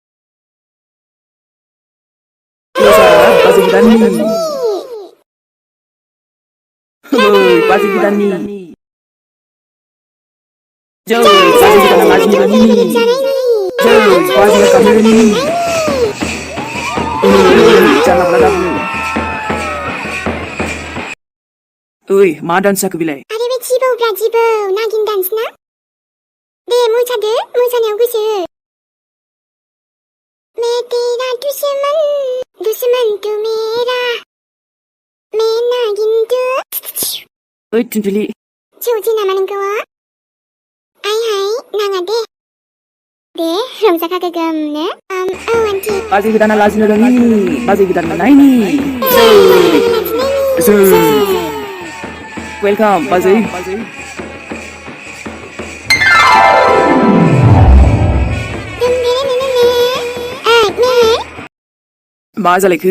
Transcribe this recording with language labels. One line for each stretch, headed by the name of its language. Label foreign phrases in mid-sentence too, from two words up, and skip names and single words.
Bodo: बाजै गोदाननि बाजै गोदाननि जै बाजै गोदाना लाजिनो रोङिनि जै बाजैया गाबनो रोङिनि जानला मोनला दाबुं। ओइ, मा डान्स जाखो बेलाय? आरे बे जिबौब्रा जिबौ, नागिन डान्स ना? दे मोसादो, मोसानायाव गोसो हो।
Hindi: मैं तेरा दुश्मन, दुश्मन तू मेरा, मैं नागिन तू।
Bodo: ओइ थुनथुलि, जौसै नामा नोंखौ? हाय नाङा दे। दे रंजाखा गोगोमनो। औ आन्टी। बाजै गोदाना लाजिनो रोङिनि, बाजै गोदान मोननायनि जै जै। वेलकाम बाजै। मा जालायखो?